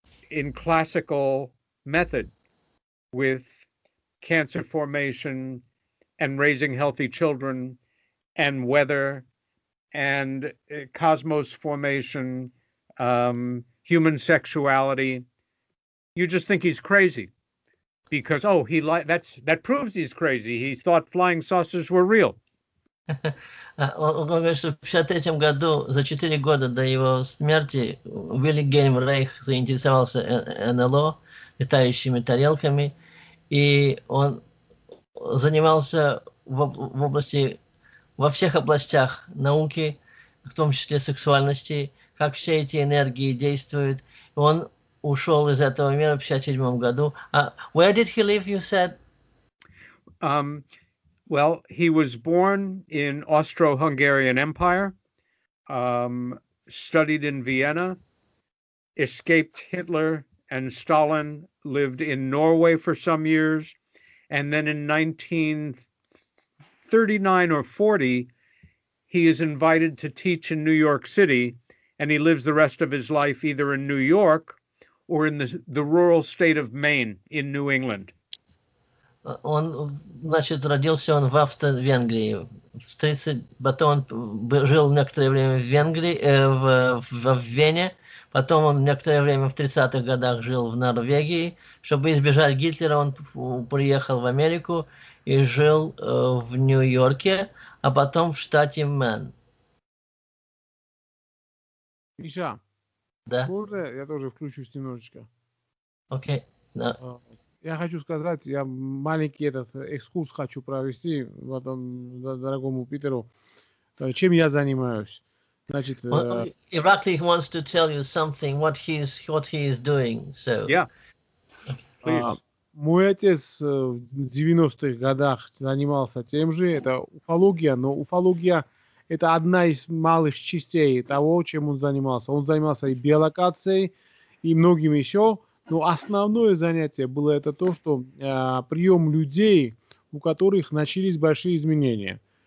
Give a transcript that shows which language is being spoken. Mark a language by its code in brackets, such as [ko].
[en] in classical method with cancer formation and raising healthy children and weather and cosmos formation, human sexuality, you just think he's crazy because, that proves he's crazy. He thought flying saucers were real. [ru] Он говорит, что в 1953 году, за 4 года до его смерти, Вильгельм Райх заинтересовался НЛО, летающими тарелками, и он занимался во всех областях науки, в том числе сексуальности, как все эти энергии действуют. Он ушел из этого мира в 1957 году. [en] Where did he live, you said? Well, he was born in Austro-Hungarian Empire, studied in Vienna, escaped Hitler and Stalin, lived in Norway for some years, and then in 1939 or 40, he is invited to teach in New York City, and he lives the rest of his life either in New York or in the rural state of Maine in New England. [ru] Он, значит, родился он в Австро-Венгрии. Потом он жил некоторое время в Венгрии, в Вене. Потом он некоторое время в 30-х годах жил в Норвегии. Чтобы избежать Гитлера, он приехал в Америку и жил в Нью-Йорке, а потом в штате Мэн. Миша, да? Можно я тоже включусь немножечко? Окей. Да. Я хочу сказать, я маленький этот экскурс хочу провести дорогому Питеру. Чем я занимаюсь? Значит, [en] Irakli wants to tell you something, what he is doing. So. Yeah. Please. [ru] Мой отец в 90-х годах занимался тем же, это уфология, но уфология это одна из малых частей того, чем он занимался. Он занимался и биолокацией, и многим еще, но основное занятие было это то, что прием людей, у которых начались большие изменения.